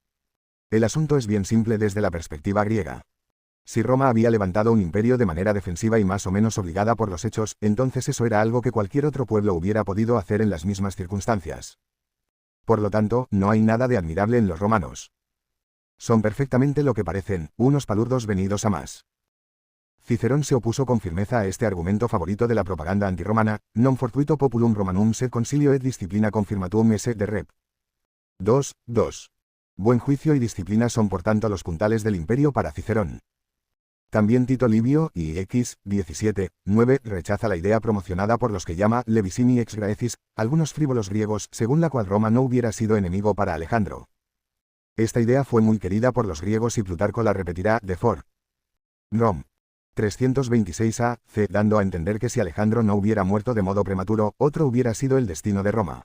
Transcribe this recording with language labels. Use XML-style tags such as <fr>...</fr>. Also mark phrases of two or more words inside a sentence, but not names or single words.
<es>El asunto es bien simple desde la perspectiva griega. Si Roma había levantado un imperio de manera defensiva y más o menos obligada por los hechos, entonces eso era algo que cualquier otro pueblo hubiera podido hacer en las mismas circunstancias. Por lo tanto, no hay nada de admirable en los romanos. Son perfectamente lo que parecen, unos palurdos venidos a más. Cicerón se opuso con firmeza a este argumento favorito de la propaganda antirromana,</es> <la>non fortuito populum romanum sed concilio et disciplina confirmatum esse</la> <es>de rep. 2. Buen juicio y disciplina son por tanto los puntales del imperio para Cicerón. También Tito Livio, y X, 17, 9, rechaza la idea promocionada por los que llama</es> <la>levisimi ex graecis,</la> <es>algunos frívolos griegos, según la cual Roma no hubiera sido enemigo para Alejandro. Esta idea fue muy querida por los griegos y Plutarco la repetirá, de for Rom. 326 a.C., dando a entender que si Alejandro no hubiera muerto de modo prematuro, otro hubiera sido el destino de Roma.</es>